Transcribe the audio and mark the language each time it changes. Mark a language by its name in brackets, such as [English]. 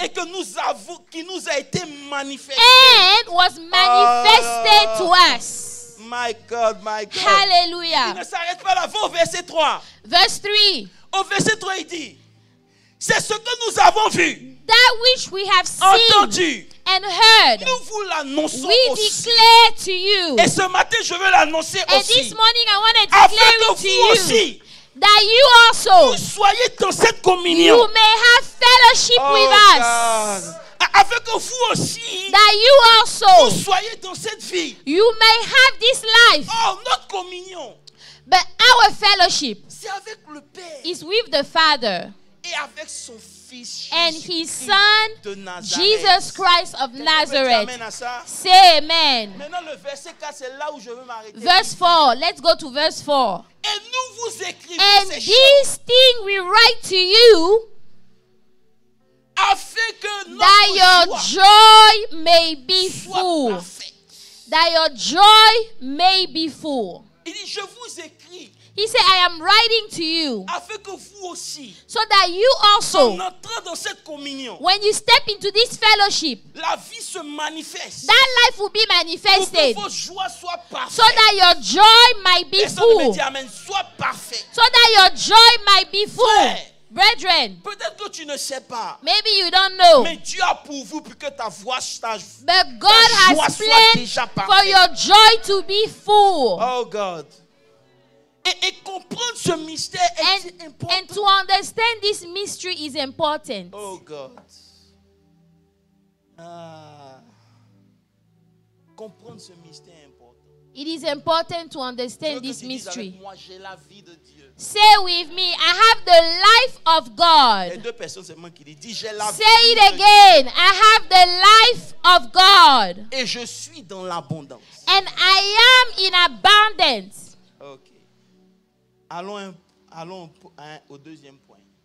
[French] et que nous avons, qui nous a été manifestée. [English] and was manifested to us. My God, my God. Il Hallelujah. [French] ne s'arrête pas là, va au verset 3. [English] Verse 3. [French] Au verset 3, il dit, c'est ce que nous avons vu, [English] That which we have seen [French] entendu, [English] and heard, [French] nous vous l'annonçons [English] we [French] aussi. [English] declare to you. [French] Et ce matin, je veux l'annoncer [English] And [French] aussi. [English] this morning I want to [French] Afin [English] declare [French] que [English] it to [French] vous [English] you [French] aussi, [English] that you also, [French] vous soyez dans cette communion. [English] you may have fellowship with us. [French] God. Afin que vous aussi, [English] That you [French] vous [English] also, [French] soyez dans cette vie. [English] you may have this life. [French] Oh, notre communion, [English] But our fellowship [French] c'est avec le Père [English] is with the Father [French] et avec son Fils [English] and [French] Jésus [English] His Son, [French] de Nazareth. [English] Jesus Christ of [French] Quelqu'un peut dire [English] Nazareth. [French] amen à ça? [English] Say amen. [French] Maintenant, le verset 4, c'est là où je veux m'arrêter. [English] Verse 4. Let's go to verse 4. [French] Et nous vous écrivons [English] And [French] ces [English] this [French] choses [English] thing we write to you [French] afin que [English] that your [French] notre joie [English] joy may be [French] soit [English] full. [French] parfaite. [English] That your joy may be full. [French] Il dit, je vous écris [English] He said, I am writing to you [French] afin que vous aussi, [English] so that you [French] en [English] also, [French] entrant dans cette communion, [English] when you step into this fellowship, [French] la vie se manifeste. [English] that life will be [French] Pour que [English] manifested [French] vos joies soient parfaites. [English] so that your joy might be [French] Personne ne me [English] full. [French] dit amen, sois parfait. [English] So that your joy might be full. [French] Frère, [English] Brethren, [French] peut-être que tu ne sais pas, [English] maybe you don't know, [French] mais Dieu a pourvu pour que ta voix, [English] but God has [French] soit [English] planned [French] déjà [English] for [French] parfaite. [English] your joy to be full. Oh God. [French] Et comprendre ce mystère est [English] And [French] important. [English] to understand this mystery is important. Oh God. Ah. [French] Comprendre ce mystère est important. [English] It is important to [French] Je veux [English] understand [French] que [English] this [French] tu dises avec [English] mystery. [French] moi, j'ai la vie de Dieu. [English] Say with me, I have the life of [French] Les [English] God. [French] deux personnes seulement qui disent, dis j'ai la [English] Say [French] vie [English] it [French] de Dieu. [English] again. I have the life of God. [French] Et je suis dans l'abondance. [English] And I am in abundance. Ok. [French] Allons au deuxième point.